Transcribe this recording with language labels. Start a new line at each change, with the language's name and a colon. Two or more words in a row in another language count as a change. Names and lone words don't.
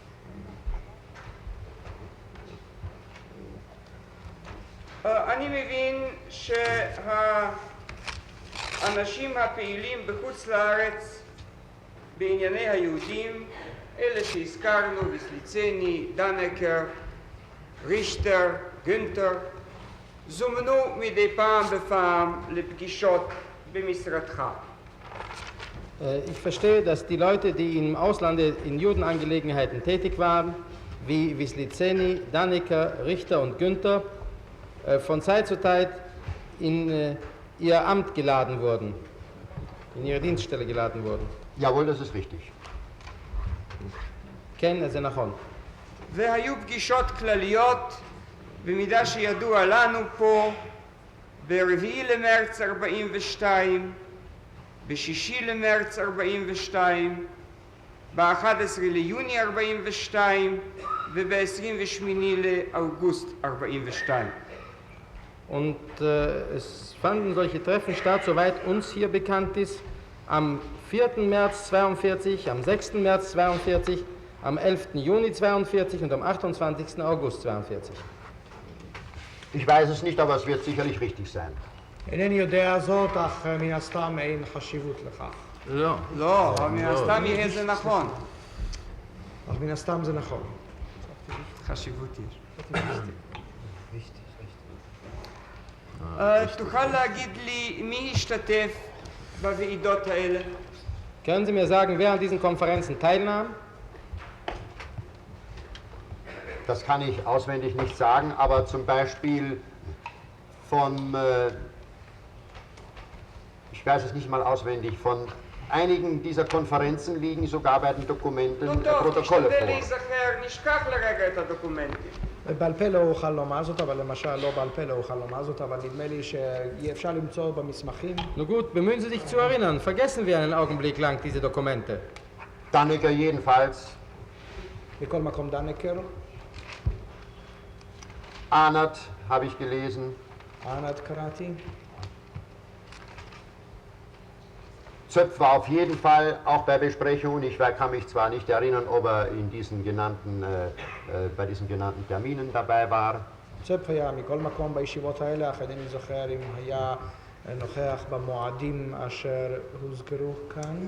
Hebrew: אני מבין שהאנשים הפעילים בחוץ לארץ בענייני היהודים, אלה שהזכרנו, ויסליצני, דנקר, רישטר, גונטר, זומנו מדי פעם בפעם לפגישות במשרדך.
German: Ich verstehe, dass die Leute, die im Auslande in Judenangelegenheiten tätig waren, wie Wislizeni, Dannecker, Richter und Günther, von Zeit zu Zeit in ihr Amt geladen wurden, in ihre Dienststelle geladen wurden. Jawohl, das ist richtig.
Hebrew: כן, זה נכון. והיו פגישות כלליות, במידה שידוע לנו פה, ב4 למרץ 42, ב6 למרץ 42, ב11 ליוני 42 וב-28 לאוגוסט 42.
German: Und es fanden solche Treffen statt, soweit uns hier bekannt ist, am 4. März 42, am 6. März 42, am 11. Juni 42 und am 28. August 42. Ich weiß es nicht, aber es wird sicherlich richtig sein.
Hebrew: אינני יודע זאת, אך מן הסתם אין חשיבות לכך. לא. לא, אבל מן הסתם יהיה זה נכון. אך מן הסתם זה נכון. חשיבות יש. תוכל להגיד לי מי השתתף בוועידות האלה?
German: Können Sie mir sagen, wer an diesen Konferenzen teilnahm? Das kann ich auswendig nicht sagen, aber zum Beispiel von, ich weiß es nicht mal auswendig, von einigen dieser Konferenzen liegen sogar bei den Dokumenten Protokolle
Hebrew: תשתדל
German: vor.
Hebrew: להיזכר, נשכח לרגע את הדוקומנטים. בעל פה לא אוכל לומר זאת, אבל למשל לא בעל פה לא אוכל לומר זאת, אבל נדמה לי שאפשר למצוא במסמכים.
German: Nun gut, bemühen Sie sich zu erinnern. Vergessen wir einen Augenblick lang diese Dokumente. Dannecker jedenfalls,
Hebrew: מכל מקום דנקר,
German: Arnert habe ich gelesen,
Hebrew: ענת קראתי,
German: Zöpf war auf jeden Fall auch bei Besprechungen. Ich kann mich zwar nicht erinnern, ob er in diesen genannten, bei diesen genannten Terminen dabei war.
Hebrew: צפ היה מכל מקום בישיבות האלה, אך אינני זוכר אם היה נוכח במועדים אשר הוזכרו כאן.